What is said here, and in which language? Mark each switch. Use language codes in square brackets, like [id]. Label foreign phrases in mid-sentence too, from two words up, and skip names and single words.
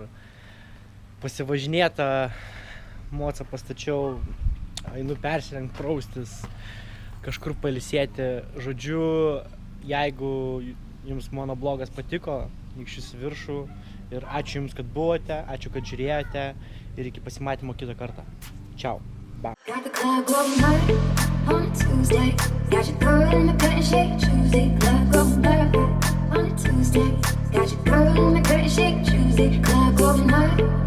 [lt] Pasivažinėta, mocą pastačiau, einu persirengt, praustis, kažkur pailsėti. Žodžiu, jeigu jums mano blogas patiko, nykščius į viršų. Ir ačiū jums, kad buvote, ačiū, kad žiūrėjote ir iki pasimatymo kitą kartą. Čiau. Bye. [en] Got the club going hard on a Tuesday. Got your girl in the curtain shake Tuesday. Club going hard on a Tuesday. Got your girl in the curtain shake Tuesday. Club going hard